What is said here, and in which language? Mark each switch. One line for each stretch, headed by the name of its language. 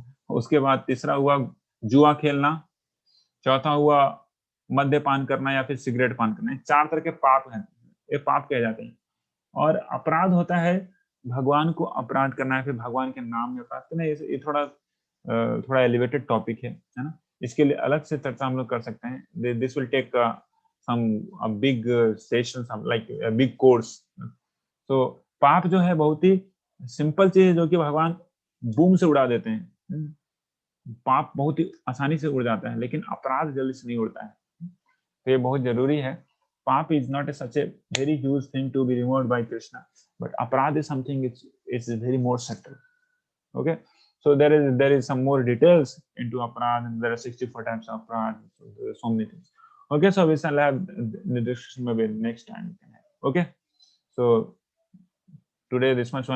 Hindi: उसके बाद तीसरा हुआ जुआ खेलना, चौथा हुआ मद्यपान करना या फिर सिगरेट पान करना। चार तरह के पाप हैं, ये पाप कहे जाते हैं। और अपराध होता है भगवान को अपराध करना है, फिर भगवान के नाम में अपराध करना। ये थोड़ा एलिवेटेड टॉपिक है ना। इसके लिए अलग से चर्चा हम लोग कर सकते हैं।
English: This will take a big session, like a big course.
Hindi: So पाप जो है बहुत ही सिंपल चीज है, जो कि भगवान बूम से उड़ा देते हैं। पाप बहुत ही आसानी से उड़ जाता है, लेकिन अपराध जल्दी से नहीं उड़ता है। तो ये बहुत जरूरी है।
English: Paap is not such a very huge thing to be removed by Krishna, but aparadh is something it's very more subtle. Okay, so there is some more details into aparad, and there are 64 types of aparad, so there are so many things. Okay, so we shall have the discussion maybe next time. Okay, so today this much only.